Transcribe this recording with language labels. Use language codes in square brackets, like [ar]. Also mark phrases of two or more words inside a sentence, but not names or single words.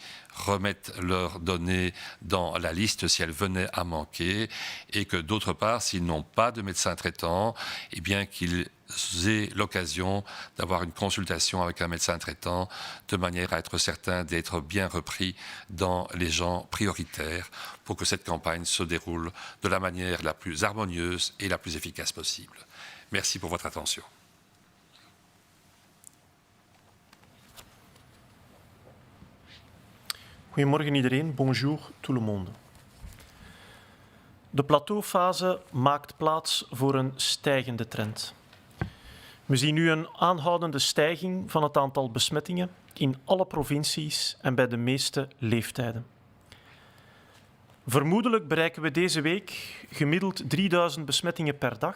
[fr] remettent leurs données dans la liste si elles venaient à manquer et que d'autre part, s'ils n'ont pas de médecin traitant, eh bien qu'ils aient l'occasion d'avoir une consultation avec un médecin traitant de manière à être certain d'être bien repris dans les gens prioritaires pour que cette campagne se déroule de la manière la plus harmonieuse et la plus efficace possible. Merci pour votre attention. [nl] Goedemorgen iedereen, [fr] bonjour tout le monde. [nl] De plateaufase maakt plaats voor een stijgende trend. We zien nu een aanhoudende stijging van het aantal besmettingen in alle provincies en bij de meeste leeftijden. Vermoedelijk bereiken we deze week gemiddeld 3000 besmettingen per dag.